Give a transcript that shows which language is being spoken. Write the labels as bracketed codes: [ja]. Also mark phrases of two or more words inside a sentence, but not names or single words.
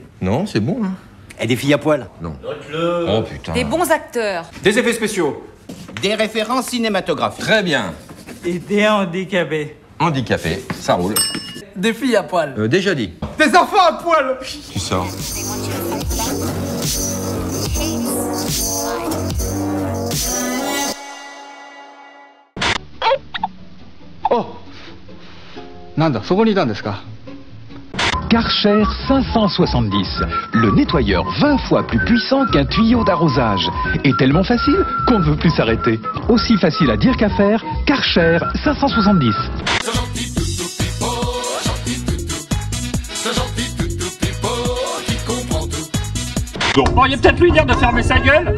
[fr] Non, c'est bon, hein. Et des filles à poil? Non. Oh putain. Des bons acteurs. Des effets spéciaux. Des références cinématographiques. Très bien. Et des handicapés. Handicapé, ça roule. Des filles à poil. Déjà dit. Des enfants à poil. Tu sors. Oh. [ja] Nanda, そこにいたんですか? [fr] Karcher 570, le nettoyeur 20 fois plus puissant qu'un tuyau d'arrosage. Et tellement facile qu'on ne veut plus s'arrêter. Aussi facile à dire qu'à faire, Karcher 570. Vous pourriez peut-être lui dire de fermer sa gueule?